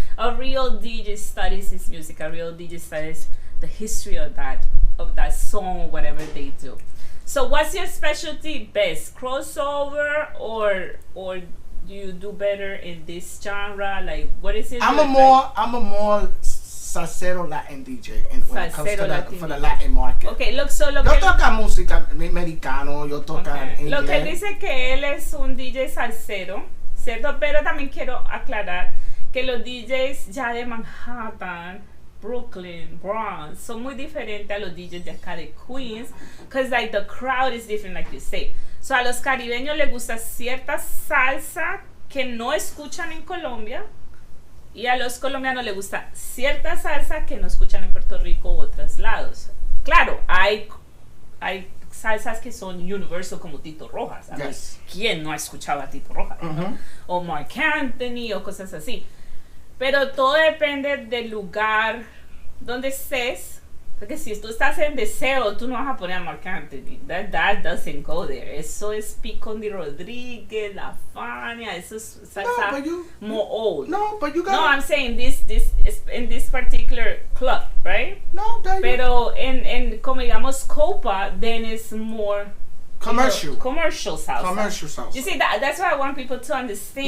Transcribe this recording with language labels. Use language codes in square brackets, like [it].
[en] A real DJ studies his music. A real DJ studies the history of that song, whatever they do. So what's your specialty best? Crossover or do you do better in this genre? Like, what is it? I'm a more salsero Latin DJ when it comes to for the Latin market. Okay, look, so lo [es] yo toca música americano, yo toca inglés. Lo que él dice que él es un DJ salsero, ¿cierto? Pero también quiero aclarar que los DJs ya de Manhattan, Brooklyn, Bronx, son muy diferentes a los DJs de acá de Queens, [en] because like the crowd is different, like you say. [es] So a los caribeños les gusta cierta salsa que no escuchan en Colombia, y a los colombianos les gusta cierta salsa que no escuchan en Puerto Rico u otros lados. Claro, hay salsas que son universal como Tito Rojas. [en] Yes. [es] ¿Quién no ha escuchado a Tito Rojas? ¿No? O Mark Anthony o cosas así. Pero todo depende del lugar donde estés. Porque si tú estás en Deseo, tú no vas a poner a Mark Anthony. [en] That doesn't go there. [es] Eso es Picondi Rodríguez, La Fania. Eso es salsa [en] more old. No, but you got. No, I'm saying this is in this particular club, right? No, [es] pero en como digamos Copa, [en] then it's more commercial. Commercial salsa. Commercial salsa. You see that's why I want people to understand